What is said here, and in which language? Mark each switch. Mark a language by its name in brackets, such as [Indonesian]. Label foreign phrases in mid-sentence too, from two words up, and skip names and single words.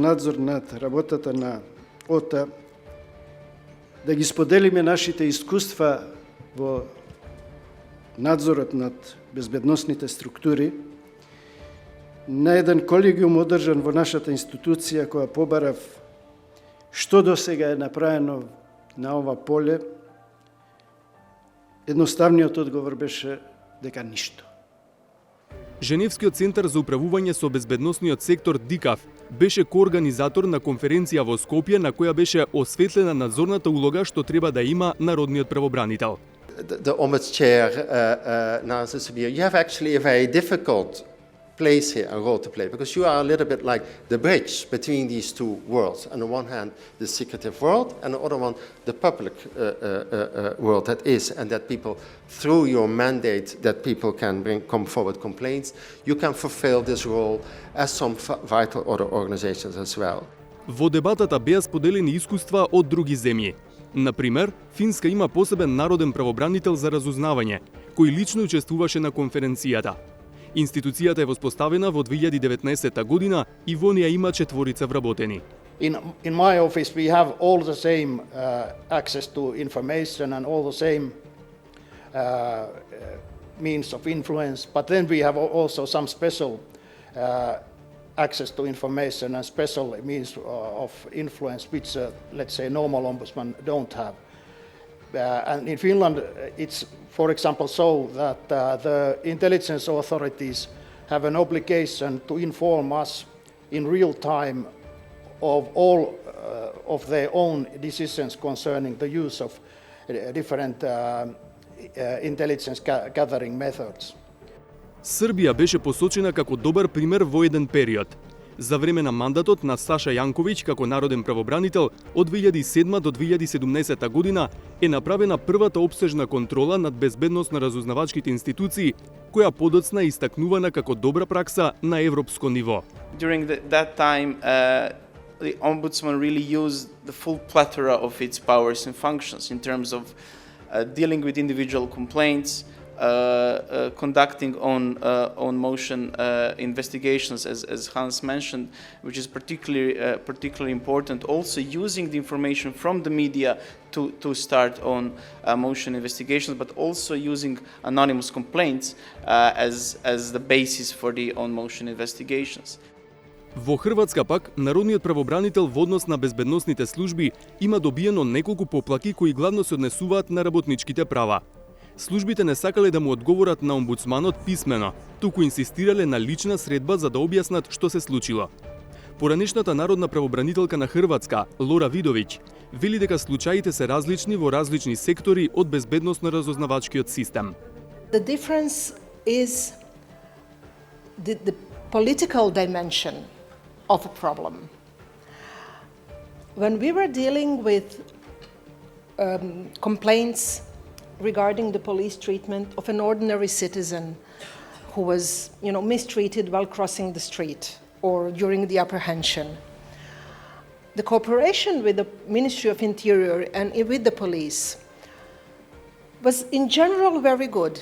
[Macedonian] надзор над работата на ОТА да ги споделиме нашите искуства во надзорот над безбедносните структури, на еден колегиум одржан во нашата институција која побарав што досега е направено на ова поле, едноставниот одговор беше дека ништо. Женевскиот центар за управување со безбедносниот сектор ДИКАВ беше коорганизатор на конференција во Скопје на која беше осветлена надзорната улога што треба да има народниот правобранител. [English] The Ombuds Chair, Nazir Sabir, you have actually a very difficult place here, a role to play, because you are a little bit like the bridge between these two worlds. On the one hand, the secretive world, and on the other one, the public world that is, and that people, through your mandate, that people can come forward complaints, you can fulfill this role as some vital other organizations as well. [Macedonian] Во дебатата беа споделени искуства од други земји. Например, Финска има посебен народен правобранител за разузнавање, кој лично учествуваше на конференцијата. Институцијата е воспоставена во 2019 година и во неја има 4 вработени. [English] In my office we have all the same access to information and all the same means of influence, but then we have also some special access to information and special means of influence which, let's say, normal ombudsman don't have. And in Finland, it's, for example, so that the intelligence authorities have an obligation to inform us in real time of all of their own decisions concerning the use of different intelligence gathering methods. [Macedonian] Србија беше посочена како добар пример во еден период. За време на мандатот на Саша Јанковиќ како народен правобранител од 2007 до 2017 година е направена првата опсежна контрола над безбедност на разузнавачките институции, која подоцна е истакнувана како добра пракса на европско ниво. [English] During that time, the Ombudsman really used the full plethora of its powers and functions in terms of dealing with individual complaints, conducting on motion investigations, as Hans mentioned, which is particularly important. Also using the information from the media to start on motion investigations, but also using anonymous complaints as the basis for the on motion investigations. [Macedonian] Во Хрватска пак, народниот правобранител во однос на безбедносните служби има добиено неколку поплаки кои главно се однесуваат на работничките права. Службите не сакале да му одговорат на омбудсманот писмено, туку инсистирале на лична средба за да објаснат што се случило. Поранешната народна правобранителка на Хрватска, Лора Видовиќ, вели дека случаите се различни во различни сектори од безбедносно-разузнавачкиот систем. [English] The difference is the political dimension of a problem. When we were dealing with complaints regarding the police treatment of an ordinary citizen who was, mistreated while crossing the street or during the apprehension, the cooperation with the Ministry of Interior and with the police was in general very good.